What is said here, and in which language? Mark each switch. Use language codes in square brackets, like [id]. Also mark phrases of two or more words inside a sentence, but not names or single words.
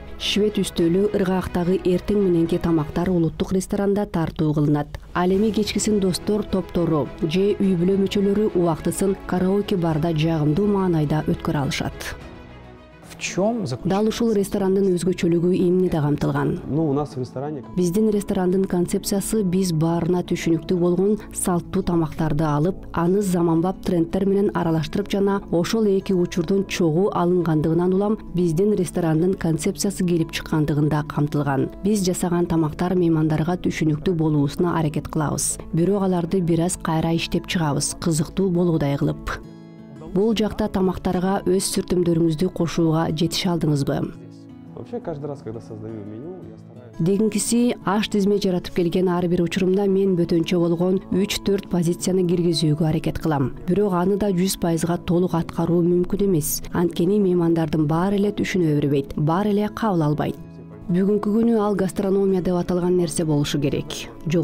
[ky] Швед үстөлү, ыргактагы эртең мененки тамактар улуттук ресторанда тартуу кылынат. Ал эми кечкисин достор топтору же үй бүлө мүчөлөрү убактысын караоке барда жагымдуу маанайда өткөрө алышат. Дал ушул ресторандын өзгөчөлүгү эмнеде камтылган? [ru] Ну, у нас в ресторане... [ky] Биздин ресторандын концепциясы биз баарына түшүнүктүү болгон салттуу тамактарды алып, аны заманбап трендтер менен аралаштырып жана ошол эки учурдун чогуу алынгандыгынан улам биздин ресторандын концепциясы келип чыккандыгында камтылган. Биз жасаган тамактар меймандарга түшүнүктүү болуусуна аракет кылабыз. Бирок аларды бир аз кайра иштеп чыгабыз, кызыктуу болуудай кылып. Бул жакта тамактарга өз сүртүмдөрүңүздү кошууга жетише алдыңызбы? [ru] Вообще, каждый раз, когда создаю меню, я стараюсь... [ky] Дегенкиси аш тизме жаратып келген ар бир учурумда мен бөтөнчө болгон 3-4 позицияны киргизүүгө аракет кылам. Бирок аны да 100%га толук аткаруу мүмкүн эмес. Анткени меймандардын баары эле түшүнө бербейт, баары эле кабыл албайт. Бүгүнкү күнү ал гастрономия деп аталган нерсе болушу керек.